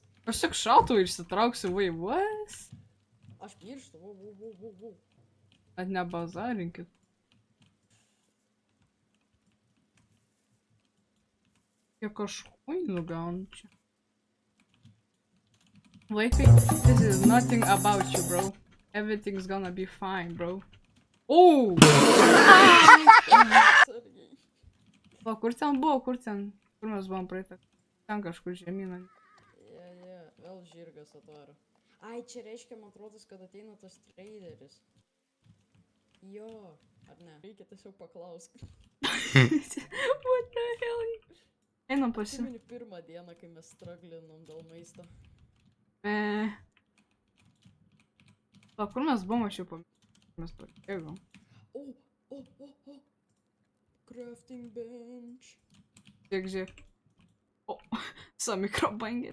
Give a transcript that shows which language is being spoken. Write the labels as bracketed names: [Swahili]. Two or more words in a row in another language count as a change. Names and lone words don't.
[Lithuanian] Aš tik šautuvą išsitrauksiu, vai, what? Aš pirštu, vau. At nebazarinkit. Kiek aš kuinų gaunu čia. Vaikai, [English] this is nothing about you, bro. Everything's gonna be fine, bro. [Lithuanian] O! Atsargiai. O, kur ten buvo, kur mes buvom praeitą? Ten kažkur žemyną. Je, vėl žirgas atvaro. Ai, čia reiškia, man atrodo, kad ateina tas traderis. Jo, ar ne? Reikia tiesiog paklausk. [English] What the hell? [Lithuanian] Einam pasi. Atsimeni pirmą dieną, kai mes straglinom dėl maisto. O, kur mes buvom, aš jau pamiršau. Mes pabėgom. [English] O! Crafting bench. [Lithuanian] Žiūrėk. O, visą mikrobangę.